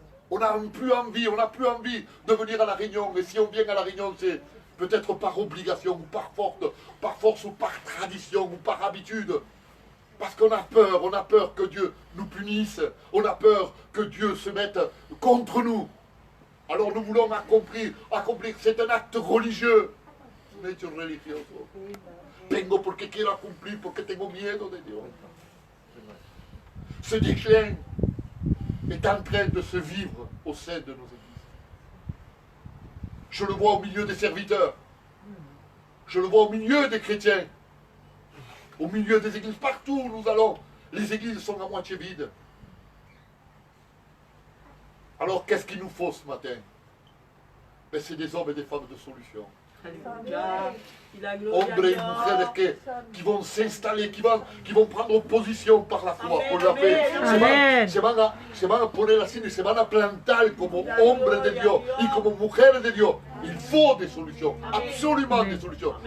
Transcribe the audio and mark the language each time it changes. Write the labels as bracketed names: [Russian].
[French] On n'a plus envie de venir à la réunion. Et si on vient à la réunion, c'est peut-être par obligation, ou par force, ou par tradition, ou par habitude. Parce qu'on a peur que Dieu nous punisse, on a peur que Dieu se mette contre nous. Alors nous voulons accomplir, c'est un acte religieux. [Spanish] Un hecho religioso. Vengo porque quiero cumplir, porque tengo miedo de Dios. [French] Ce déclin est en train de se vivre au sein de nos églises. Je le vois au milieu des serviteurs. Je le vois au milieu des chrétiens. Au milieu des églises, partout où nous allons, les églises sont à moitié vides. Alors qu'est-ce qu'il nous faut ce matin? Ben, c'est des hommes et des femmes de solution. Hommes et mujeres qui vont s'installer, qui vont prendre position par la foi. On l'a fait. [Spanish] Se van a poner así, se van a plantar como hombres de Dios y como mujeres de Dios. [French] Il faut des solutions, absolument des solutions.